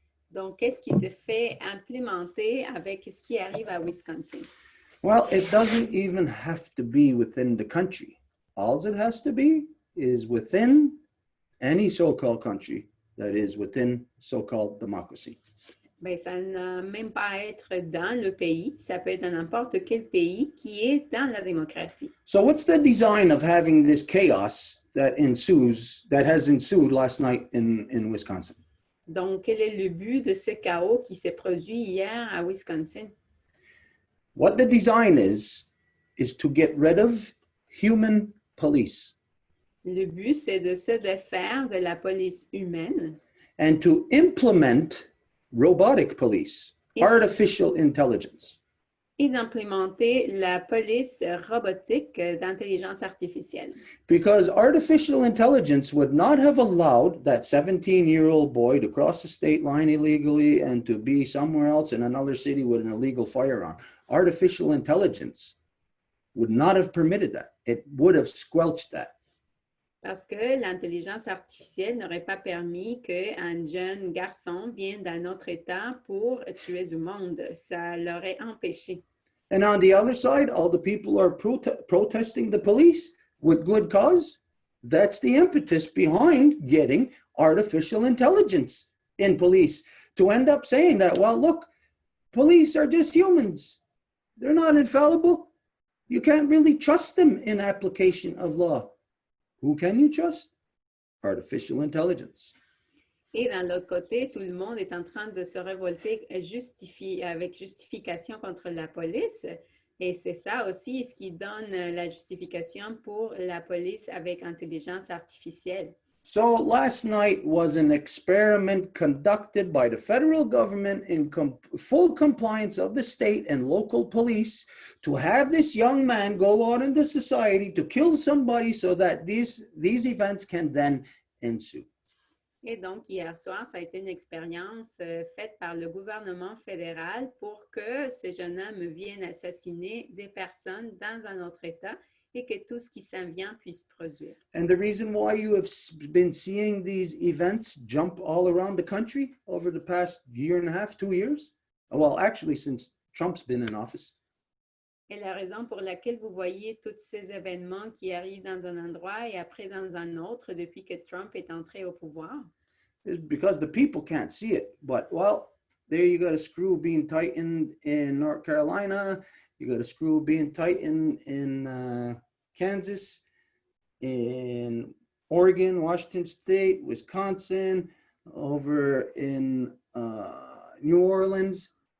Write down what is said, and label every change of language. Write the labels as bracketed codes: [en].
[fr] Donc, qu'est-ce qui se fait implémenter avec ce qui arrive à Wisconsin? [en] Well, it doesn't even have to be within the country. All it has to be is within any so-called country that is within so-called democracy. [fr] Bien, ça n'a même pas à être dans le pays, ça peut être dans n'importe quel pays qui est dans la démocratie. [en] So what's the design of having this chaos that has ensued last night in Wisconsin? [fr] Donc, quel est le but de ce chaos qui s'est produit hier à Wisconsin? [en] What the design is to get rid of human police [fr] Le but, c'est de se défaire de la police humaine [en] and to implement robotic police, artificial intelligence. [fr] et d'implémenter la police robotique d'intelligence artificielle. [en] Because artificial intelligence would not have allowed that 17-year-old boy to cross the state line illegally and to be somewhere else in another city with an illegal firearm. Artificial intelligence would not have permitted that. It would have squelched that. [fr] Parce que l'intelligence artificielle n'aurait pas permis qu'un jeune garçon vienne d'un autre État pour tuer du monde. Ça l'aurait empêché. [en] And on the other side, all the people are protesting the police with good cause. That's the impetus behind getting artificial intelligence in police, to end up saying that, well, look, police are just humans. They're not infallible. You can't really trust them in application of law. Who can you trust? Artificial intelligence. [fr] Et dans l'autre côté, tout le monde est en train de se révolter avec justification contre la police. Et c'est ça aussi ce qui donne la justification pour la police avec intelligence artificielle. [en] So last night was an experiment conducted by the federal government in full compliance of the state and local police to have this young man go out into society to kill somebody so that these events can then ensue. [fr] Et donc, hier soir, ça a été une expérience faite par le gouvernement fédéral pour que ce jeune homme vienne assassiner des personnes dans un autre État et que tout ce qui s'en vient puisse produire. [en] And the reason why you have been seeing these events jump all around the country over the past year and a half, 2 years? Well, actually, since Trump's been in office. [fr] Et la raison pour laquelle vous voyez tous ces événements qui arrivent dans un endroit et après dans un autre depuis que Trump est entré au pouvoir, [en] Is because the people can't see it. But, well, there you got a screw being tightened in North Carolina. You got a screw being tightened in Kansas, in Oregon, Washington State, Wisconsin, over in New Orleans.